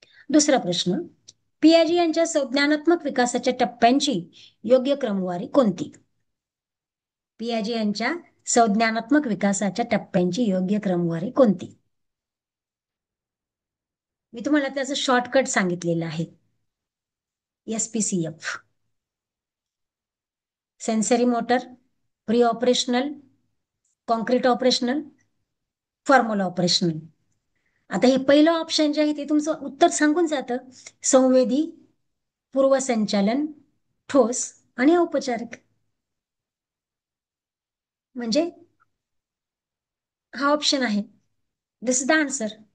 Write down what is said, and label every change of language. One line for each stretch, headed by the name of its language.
Marathi: दुसरा प्रश्न, पियाजे यांच्या संज्ञानात्मक विकासाच्या टप्प्यांची योग्य क्रमवारी कोणती? पियाजे यांच्या संज्ञानात्मक विकासाच्या टप्प्यांची योग्य क्रमवारी कोणती? मी तुम्हाला त्याचं शॉर्टकट सांगितलेलं आहे.
English: SPCF, sensory motor, pre operational, concrete operational, formal operational.
Marathi: आता हे पहिलं ऑप्शन जे आहे ते तुमचं उत्तर सांगून जातं, संवेदी, पूर्वसंचालन, ठोस आणि औपचारिक. म्हणजे हा ऑप्शन आहे,
English: This is the answer.